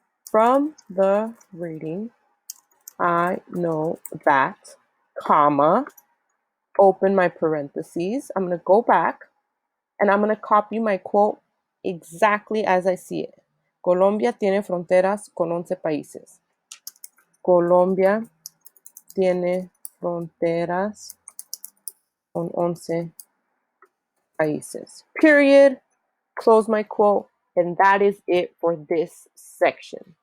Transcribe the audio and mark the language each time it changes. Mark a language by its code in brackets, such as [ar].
[en] From the reading, I know that, comma, open my parentheses. I'm going to go back and I'm going to copy my quote exactly as I see it. [es] Colombia tiene fronteras con 11 países. Colombia tiene fronteras con 11 países. [en] Period. Close my quote. And that is it for this section.